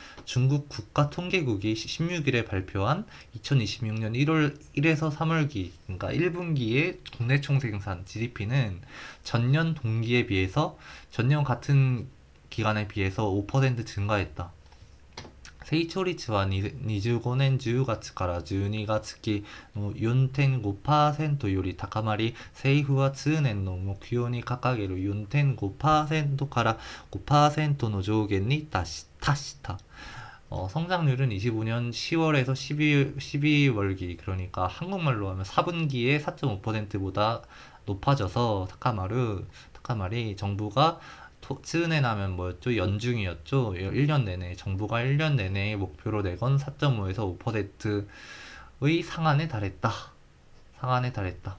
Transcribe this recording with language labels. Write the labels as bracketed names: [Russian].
[Korean] 중국 국가통계국이 16일에 발표한 2026년 1에서 3월기, 그러니까 1분기의 국내 총생산 GDP는 전년 동기에 비해서 전년 같은 기간에 비해서 5% 증가했다. [Japanese] 成長率は25年10月から12月期の 4.5% より高まり、政府は通年の目標に掲げる 4.5%から 5% の上限に達した. [Korean] 성장률은 25년 10월에서 12월기, 그러니까 한국말로 하면 4분기에 4.5%보다 높아져서 타카마리 정부가 츠은에 나면 뭐였죠? 연중이었죠? 1년 내내 정부가 1년 내내 목표로 내건 4.5에서 5%의 상한에 달했다. 상한에 달했다.